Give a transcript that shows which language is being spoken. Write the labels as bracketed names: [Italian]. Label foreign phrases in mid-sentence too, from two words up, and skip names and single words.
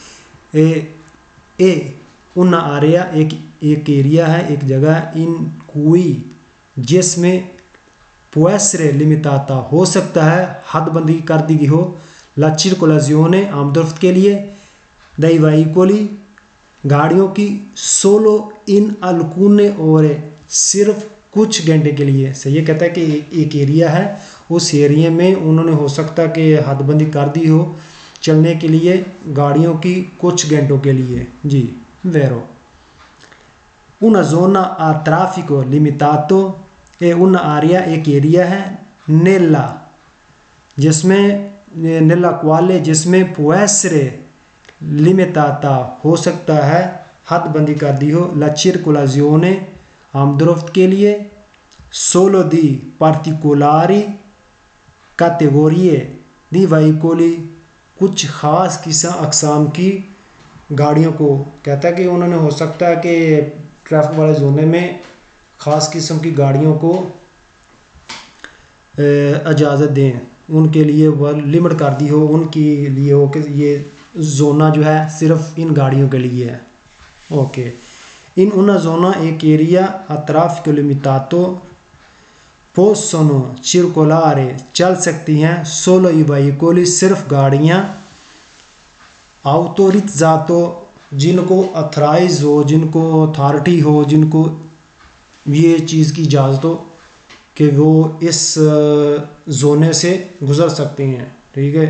[Italian] un'area [Hindi] एक एरिया है, एक जगह, [Italian] in cui [Hindi] जिसमें [Italian] può essere limitata [Hindi] हो सकता है, हदबंदी कर दी गई हो, [Italian] la circolazione [Hindi] आमदोरफ्त के लिए, [Italian] dai veicoli [Hindi] गाड़ियों की, [Italian] solo in alcune ore [Hindi] सिर्फ कुछ घंटे के लिए, सही है। कहता है कि एक एरिया है, उस एरिया में उन्होंने हो सकता कि हदबंदी कर दी हो चलने के लिए गाड़ियों की कुछ घंटों के लिए। [Italian] जी वेरो una zona a traffico limitato è un'area एक [Hindi] एरिया है, नेला जिसमें [Italian] nella quale [Hindi] जिसमें [Italian] può essere limitata [Hindi] हो सकता है, हदबंदी कर दी हो, [Italian] la circolazione [Hindi] आमदोरफ्त के लिए, [Italian] solo di particolari categorie di veicoli [Hindi] कुछ ख़ास अक़साम की गाड़ियों को। कहता है कि उन्होंने हो सकता है कि ट्रैफिक वाले जोने में ख़ास किस्म की गाड़ियों को इजाज़त दें, उनके लिए वह लिमिट कर दी हो, उनके लिए हो कि ये जोना जो है सिर्फ इन गाड़ियों के लिए है। [Italian] ओके, in una zona [Hindi] एक एरिया [Italian] traffico limitato possono circolare [Hindi] चल सकती हैं, [Italian] solo i veicoli [Hindi] सिर्फ गाड़ियाँ, autorizzato जिनको अथराइज हो, जिनको अथॉरिटी हो, जिनको ये चीज़ की इजाज़त हो कि वो इस जोने से गुज़र सकते हैं, ठीक है।